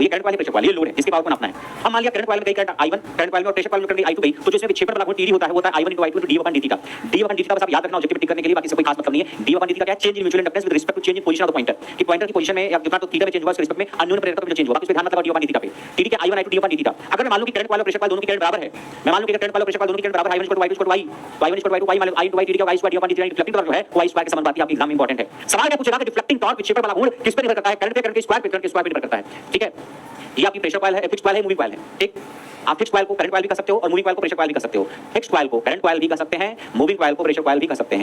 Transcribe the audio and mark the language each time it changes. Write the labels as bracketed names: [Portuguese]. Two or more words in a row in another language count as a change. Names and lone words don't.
[Hindi] ये [English] current coil [Hindi] है, [English] pressure coil, [Hindi] ये लोड है जिसके पावर को नापना है। हम मान लिया करंट कॉइल में कई [English] current I1, current coil [Hindi] में और [English] pressure coil [Hindi] में [English] current I2 [Hindi] गई, तो जिसमें विक्षेपण वाला गुण TD होता है, वो होता है I1 * I2 / d/dt का। d/dt का बस आप याद रखना ऑब्जेक्टिव में टिक करने के लिए, बाकी से कोई खास मतलब नहीं है। d/dt का क्या है? [English] change in mutual inductance with respect to change in position of the pointer, [Hindi] कि पॉइंटर की पोजीशन में या जितना तो थीटा में चेंज हुआ उसके रिस्पेक्ट में अन्योन्य प्रेरकत्व में चेंज हुआ, बाकी इस पे ध्यान मत लगाओ d/dt का पे। TD के I1 I2 d/dt का। अगर मैं मान लूं कि [English] current coil [Hindi] और [English] pressure coil [Hindi] दोनों की करंट बराबर है, मैं मान लूं कि [English] current coil [Hindi] और [English] pressure coil [Hindi] दोनों की करंट बराबर है, I1 = I2 = y, y1 = y2 y मान लो I * y TD का y ² d/dt, यानी [English] deflecting torque [Hindi] जो है वो y² के समान बात है। आपके एग्जाम में इंपॉर्टेंट है। सवाल क्या पूछेगा कि [English] deflecting torque [Hindi] विक्षेपण वाला गुण किस पे निर्भर करता है? करंट पे, करंट के स्क्वायर पे, करंट के स्क्वायर पे निर्भर करता है। ठीक है, ये आपकी [English] pressure coil [Hindi] है, [English] fixed coil [Hindi] है, [English] moving coil [Hindi] है। ठीक, आप [English] fixed coil [Hindi] को [English] current coil [Hindi] भी कर सकते हो और [English] moving coil [Hindi] को [English] pressure coil [Hindi] भी कर सकते हो। [English] fixed coil [Hindi] को [English] current coil [Hindi] भी कर सकते हैं, [English] moving coil [Hindi] को [English] pressure coil [Hindi] भी कर सकते हैं।